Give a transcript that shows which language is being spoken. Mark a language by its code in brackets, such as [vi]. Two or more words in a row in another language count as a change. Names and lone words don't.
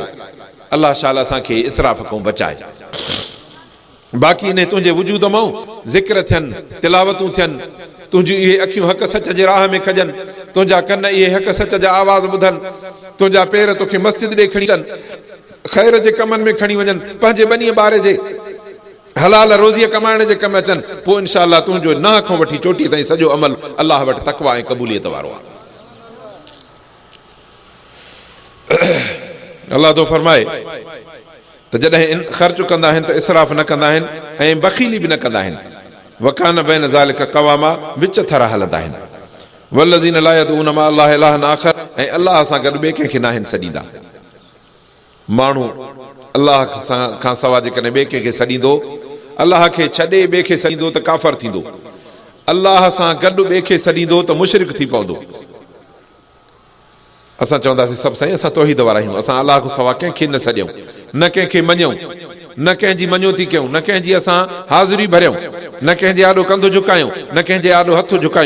[sd] अलाह शाला असांखे इसराफ़ खां बचाए। बाक़ी इन तुंहिंजे वजूद मां ज़िक्र थियनि, तिलावतूं थियनि, तुंहिंजियूं इहे अखियूं हक़ सच जे राह में खॼनि, तुंहिंजा कन इहे हक़ सच जा आवाज़ ॿुधनि, तुंहिंजा पेर तोखे मस्जिद ॾे खणी अचनि, ख़ैर जे कमनि में खणी वञनि, पंहिंजे ॿनीअ ॿार जे हलाल रोज़ीअ कमाइण जे कमु अचनि, पोइ [ar] إن شاء الله [sd] तुंहिंजो नाह खां वठी चोटी ताईं सॼो अमल अलाह वटि तक़वा ऐं क़बूलियत वारो आहे। अलाह तो फरमाए त जॾहिं ख़र्च कंदा आहिनि त इसराफ़ न कंदा आहिनि ऐं बख़ीली बि न कंदा आहिनि। [ar] وكان بين ذلك قواما, [sd] विच थरा हलंदा आहिनि। [ar] والذين لا يدعون مع الله إلها آخر, [sd] ऐं अल्लाह सां गॾु ॿिए कंहिंखे न आहिनि सॾींदा। माण्हू अल्लाह खां सवाइ जेकॾहिं ॿिए कंहिंखे सॾींदो, अल्लाह खे छॾे ॿिए खे सॾींदो त काफ़र थींदो, अल्लाह सां गॾु ॿिए खे सॾींदो त मुशरिक थी पवंदो। असां चवंदासीं सभु साईं असां तौहीद वारा आहियूं, असां अल्लाह खां सवाइ कंहिंखे न सॾियूं, न कंहिंखे मञूं, न कंहिंजी मञोती कयूं, न कंहिंजी असां हाज़िरी भरियूं, न कंहिंजे आॾो कंधु झुकायूं, न कंहिंजे आॾो हथु झुकायूं।